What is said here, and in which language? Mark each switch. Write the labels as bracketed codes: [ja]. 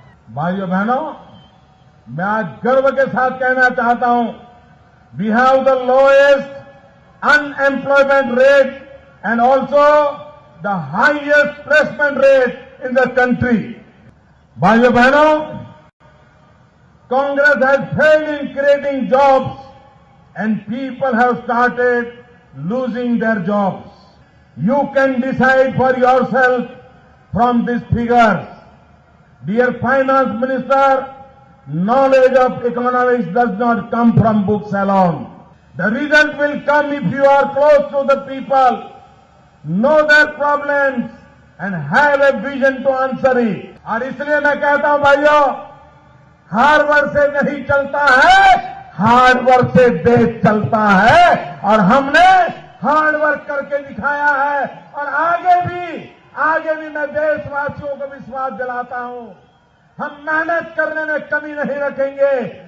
[hi] भाइयों बहनों, मैं आज गर्व के साथ कहना चाहता हूं, [en] We have the lowest unemployment rate and also the highest placement rate in the country. [hi] भाइयों बहनों, [en] Congress has failed in creating jobs and people have started losing their jobs. You can decide for yourself from these figures. Dear Finance Minister, knowledge of economics does not come from books alone. The result will come if you are close to the people, know their problems and have a vision to answer it. [hi] और इसलिए मैं कहता हूं भाइयों, hard work से नहीं चलता है, हार्डवर्क से देश चलता है। और हमने हार्डवर्क करके दिखाया है और आगे भी मैं देशवासियों को विश्वास दिलाता हूं, हम मेहनत करने में कमी नहीं रखेंगे।